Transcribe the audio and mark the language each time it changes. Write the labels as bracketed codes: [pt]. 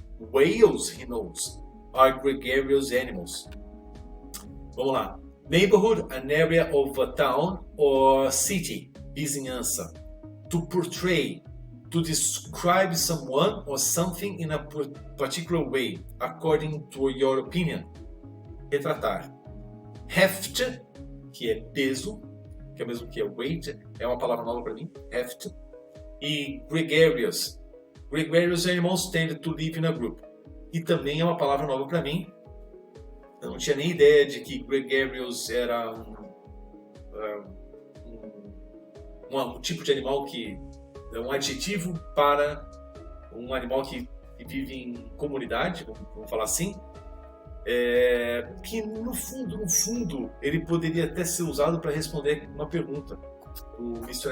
[en] Whales, he knows, are gregarious animals. [pt] Vamos lá. [en] Neighborhood, an area of a town or city, [pt] vizinhança. [en] To portray, to describe someone or something in a particular way, according to your opinion. [pt] Retratar. Heft, que é peso, que é o mesmo que é weight, é uma palavra nova para mim, heft. E gregarious. [en] Gregarious animals tend to live in a group. [pt] E também é uma palavra nova para mim. Eu não tinha nem ideia de que gregarious era um tipo de animal que é um adjetivo para um animal que vive em comunidade, vamos falar assim, que no fundo, ele poderia até ser usado para responder uma pergunta do Mr.